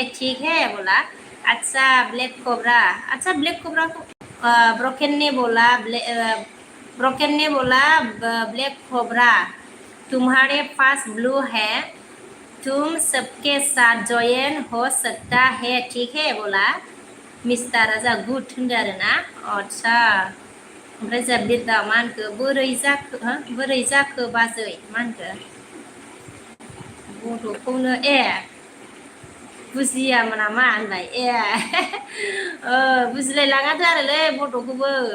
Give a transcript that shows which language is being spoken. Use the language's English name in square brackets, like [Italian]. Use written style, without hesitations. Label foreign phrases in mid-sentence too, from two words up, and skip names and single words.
[Hindi] ठीक है बोला. अच्छा ब्लैक कोबरा. अच्छा ब्लैक कोबरा को ब्रोकन ने बोला ब्लैक कोबरा तुम्हारे पास ब्लू है. तुम सबके साथ जॉइन हो सकता है. ठीक है बोला. [Bodo] मिस्टारा जा गुड होनदो आरोना. अच्छा ओमफ्राय जा बिरदा मा होनखो बोरै जाखो बाजै मा होनखो बड'खौनो बुजियामोन नामा होनबाय. बुजिलायलाङाथ' आरोलै बड'खौबो.